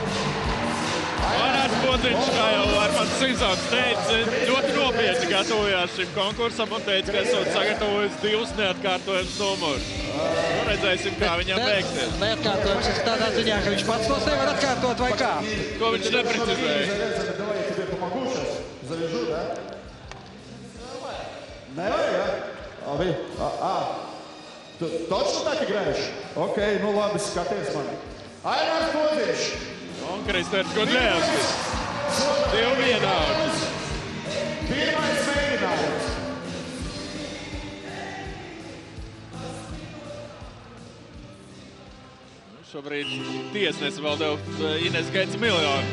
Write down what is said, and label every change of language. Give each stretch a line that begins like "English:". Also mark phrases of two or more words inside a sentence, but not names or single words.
Latvian: Ainārs Podziņš, kā jau Armands Sizons teica, ļoti nopietni gatavojās šim konkursam un teica, ka esot sagatavojis 2 neatkārtojums numurus. Nu, redzēsim, kā viņam beigsies. Neatkārtojums ir tādā ziņā, ka viņš pats tos nevar atkārtot vai kā? Ko viņš neprecizēja? Nevar, ja? Labi.
Russian: Точно так играешь? Окей, ну ладно,
Latvian: skaties mani. Ainārs Podziņš. Un Kristērs Gudļevskis. 2 vienādi. Pirmais mēģinājums. Šobrīd tiesnesi vēl deva Ines Gets miljonu.